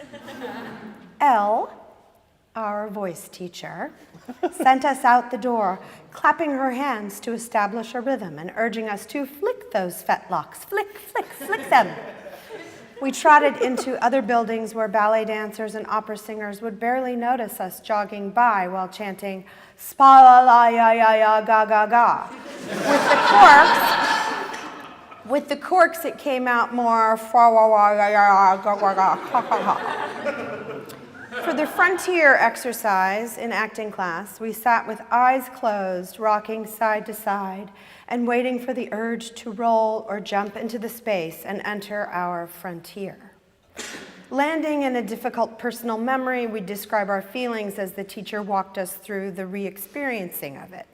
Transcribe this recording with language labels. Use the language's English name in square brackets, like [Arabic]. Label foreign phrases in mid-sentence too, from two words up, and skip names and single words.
[English] Elle, our voice teacher, sent us out the door, clapping her hands to establish a rhythm and urging us to flick those fetlocks, flick, flick, flick them. We trotted into other buildings where ballet dancers and opera singers would barely notice us jogging by while chanting, spa la la ya ya ya ga ga ga. With the corks, it came out more fa wa wa ya ya ga ga ga ha ha ha. For the frontier exercise in acting class, we sat with eyes closed, rocking side to side, and waiting for the urge to roll or jump into the space and enter our frontier. Landing in a difficult personal memory, we describe our feelings as the teacher walked us through the re-experiencing of it.